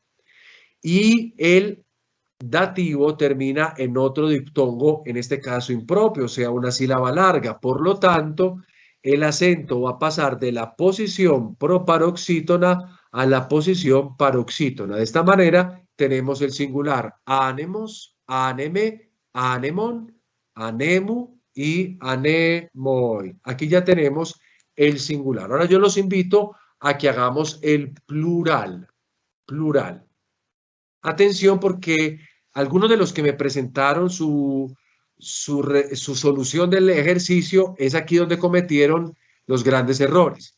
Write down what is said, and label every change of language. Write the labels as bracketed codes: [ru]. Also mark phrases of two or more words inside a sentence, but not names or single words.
[es] Y el dativo termina en otro diptongo, en este caso impropio, o sea, una sílaba larga. Por lo tanto, el acento va a pasar de la posición proparoxítona a la posición paroxítona. De esta manera, tenemos el singular [el] ἄνεμος, ἄνεμε, ἄνεμον, ἀνέμου [es] y anemoi. Aquí ya tenemos el singular. Ahora yo los invito a que hagamos el plural. Plural. Atención porque algunos de los que me presentaron su solución del ejercicio es aquí donde cometieron los grandes errores.